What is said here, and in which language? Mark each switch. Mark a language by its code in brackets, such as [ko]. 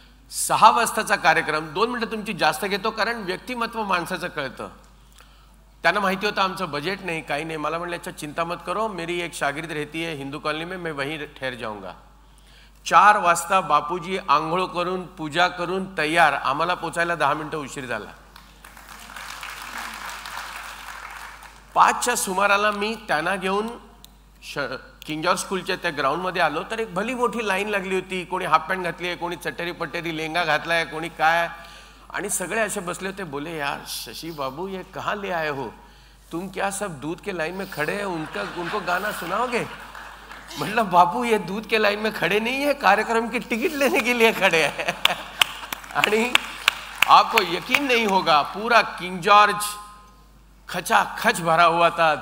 [mr] 6 वाजताचा कार्यक्रम, 2 मिनिटं तुमची जास्त घेतो, कारण व्यक्तिमत्व माणसाचं कळतं। त्यांना माहिती होतं आमचं बजेट नाही, काही नाही। मला म्हणलं [hi] अच्छा चिंता मत करो, मेरी एक शागिर्द रहती है हिंदू कॉलोनी में, मैं वहीं ठहर जाऊंगा। [mr] 4 वाजता बापूजी आंघोळ करून पूजा करून तयार, आम्हाला पोचायला 10 मिनिटं उशीर झाला। 5च्या सुमाराला मी त्यांना घेऊन किंग जॉर्ज स्कूलच्या त्या ग्राउंडमध्ये आलो, तर एक भली मोठी लाईन लागली होती। कोणी हाफ पॅन्ट घातली आहे, कोणी चटरी पट्टेरी लेंगा घातलाय, कोणी काय, आणि सगळे असे बसले होते। [hi] बोले यार शशि बाबू ये कहाँ ले आए हो तुम? क्या सब दूध के लाइन में खड़े हैं, उनको गाना सुनाओगे? मतलब बापू ये दूध के लाइन में खड़े नहीं है, कार्यक्रम की टिकट लेने के लिए खड़े हैं। आणि आपको यकीन नहीं होगा, पूरा किंग जॉर्ज खचाखच भरा हुआ था।